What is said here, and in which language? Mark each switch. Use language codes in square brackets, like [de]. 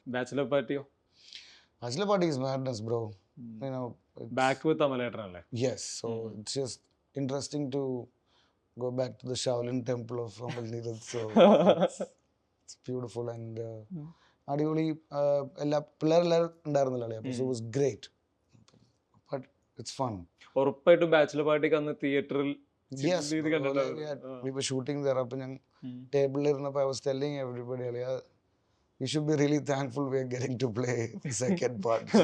[ml] Bachelor പാർട്ടിയോ? [en] Bachelor Party is madness, bro. [ml] Back with അമലേട്ടനല്ലേ? [en] Yes. So it's just interesting to go back to the Shaolin temple of Amal Neeraj. So it's beautiful and അടിപൊളി. [ml] എല്ലാ പിള്ളേരെല്ലാവരും ഉണ്ടായിരുന്നല്ലേ, അപ്പോൾ [en] so it was great. But it's fun. [ml] ഉറപ്പായിട്ടും bachelor പാർട്ടിക്ക് അന്ന് തിയേറ്ററിൽ [en] Yes, we were shooting there. [ml] അപ്പോൾ ഞാൻ ടേബിളിലിരുന്നപ്പോൾ [en] I was telling everybody, we should be really thankful we are getting to play the second part.